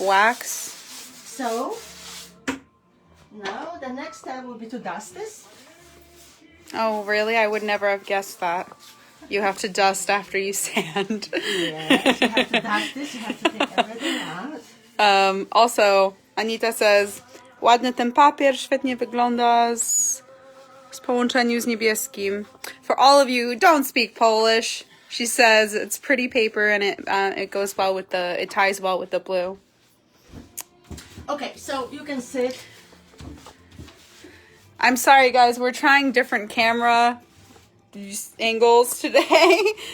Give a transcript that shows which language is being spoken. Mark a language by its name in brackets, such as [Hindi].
[English] Wax? So now the next step will be to dust this. Oh, really? I would never have guessed that. You have to dust after you sand. Yes, you have to dust this, you have to take everything out. Also, Anita says, [Polish] ładny ten papier, świetnie wygląda w połączeniu z niebieskim. [English] For all of you who don't speak Polish, she says it's pretty paper and it goes well with it ties well with the blue. Okay, so you can sit. I'm sorry guys, we're trying different camera angles today.